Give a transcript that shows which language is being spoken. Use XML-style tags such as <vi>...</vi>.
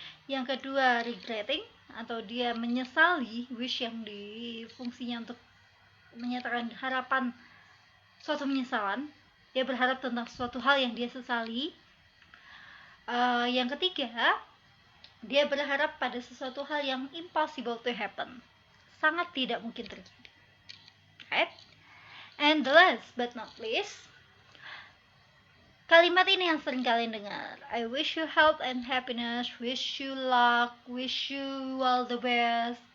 <id>Yang kedua, regretting atau dia menyesali, wish yang di fungsinya untuk menyatakan harapan suatu penyesalan. Dia berharap tentang suatu hal yang dia sesali. Yang ketiga, dia berharap pada sesuatu hal yang</id> <en>impossible to happen,</en> <id>sangat tidak mungkin terjadi.</id> <en>Right? And the last but not least,</en> <id>Kalimat ini yang sering kalian dengar.</id> <en>I wish you health and happiness, wish you luck, wish you all the best.</en>